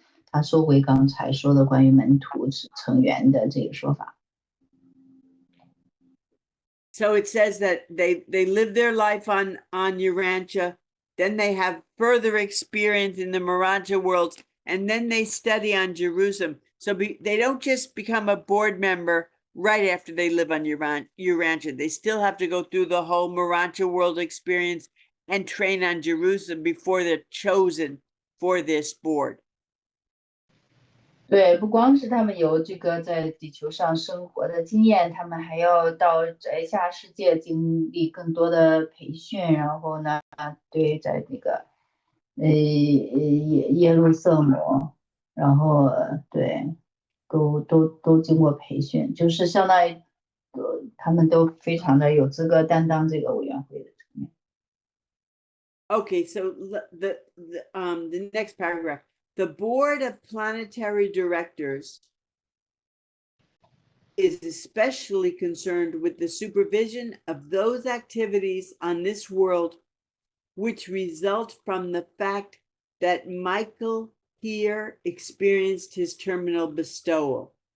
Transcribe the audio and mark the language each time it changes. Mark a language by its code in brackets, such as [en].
[zh] 他收回刚才说的关于门徒成员的这个说法。 [en] So it says that they live their life on Urantia. Then they have further experience in the Urantia world, and then they study on Jerusalem. So they don't just become a board member right after they live on Urantia. They still have to go through the whole Urantia world experience and train on Jerusalem before they're chosen for this board. [zh] 对，不光是他们有这个在地球上生活的经验，他们还要到在下世界经历更多的培训，然后呢，对，在这个耶路撒冷，然后对，都经过培训，就是相当于他们都非常的有资格担当这个委员会的成员。 [en] Okay, so the next paragraph. The Board of Planetary Directors is especially concerned with the supervision of those activities on this world which result from the fact that Michael here experienced his terminal bestowal.